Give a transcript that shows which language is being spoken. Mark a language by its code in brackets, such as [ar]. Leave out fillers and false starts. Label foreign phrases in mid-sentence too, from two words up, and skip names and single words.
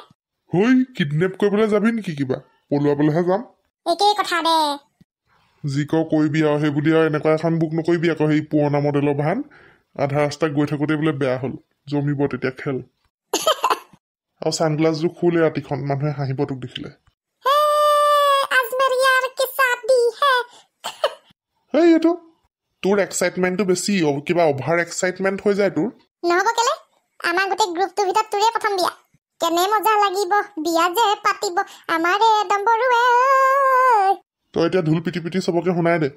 [as] হৈ কিডনেপ কৰিবলৈ যাবি নেকি কিবা পলুৱাবলৈহে যাম একেই কথা দে যি কওঁ কৰিবি আৰু সেই বুলি আৰু এনেকুৱা এখন বুক নকৰিবি আকৌ সেই পুৰণা মডেলৰ ভান আধা ৰাস্তা গৈ থাকোঁতে বোলে বেয়া হ'ল জমিব তেতিয়া খেল আৰু ছানগ্লাছযোৰ খুলে ৰাতিখন মানুহে হাঁহিব তোক দেখিলে [hi] आज मेरी यार के शादी है [as] হেই এইটো তোৰ এক্সাইটমেণ্টটো বেছি কিবা [en] over excitement [as] হৈ যায় তোৰ নহব কেলে আমাৰ গোটেই গ্ৰুপটোৰ ভিতৰত তোৰে প্ৰথম বিয়া কেনে মজা লাগিব বিয়া যে পাতিব আমাৰে দম্বৰুৱে তই এতিয়া ঢোল পিটি পিটি চবকে শুনাই দে